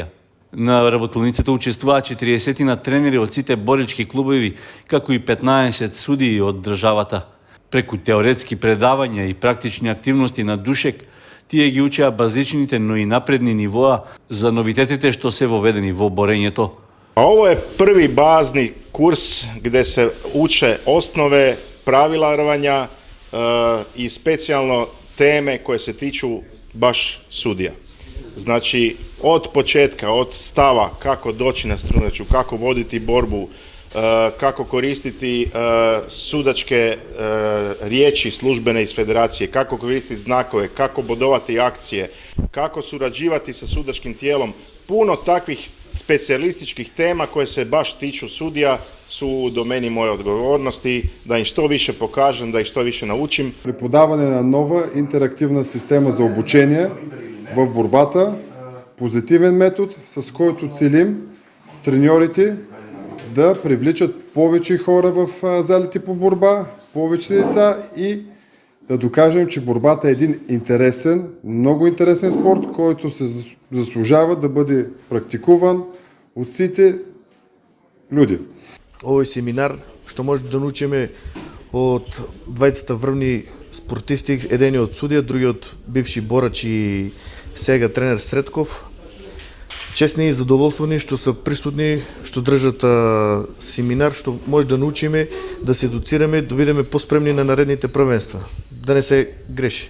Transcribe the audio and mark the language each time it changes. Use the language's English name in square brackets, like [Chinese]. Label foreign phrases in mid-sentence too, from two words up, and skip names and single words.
[Macedonian] На работилницата учествуваа 40 на тренери од сите боречки клубови, како и 15 судии од државата. Преку теоретски предавања и практични активности на душек, тие ги учеа базичните, но и напредни нивоа за новитетите што се воведени во борењето. [Croatian] Ovo je prvi bazni kurs gdje se uče osnove, pravila rvanja i specijalno teme koje se tiču baš sudija. Znači, od početka, od stava kako doći na strunaču, kako voditi borbu, kako koristiti sudačke riječi službene iz federacije, kako koristiti znakove, kako bodovati akcije, kako surađivati sa sudačkim tijelom. Puno takvih specijalističkih tema koje se baš tiču sudija su u domeni moje odgovornosti, da im što više pokažem, da ih što više naučim. [Bulgarian] Преподаване на нова интерактивна система за обучение в борбата, позитивен метод, с който целим треньорите да привличат повече хора в залите по борба, повече деца и да докажем, че борбата е един интересен, много интересен спорт, който се заслужава да бъде практикуван от сите люди. [Macedonian] Овој семинар што може да научиме од двајцата врвни спортисти, едениот судија, другиот бивши борач и сега тренер Средков. Честни и задоволствени што се присутни, што држат семинар, што може да научиме, да се едуцираме, да бидеме поспремни на наредните првенства, да не се греши.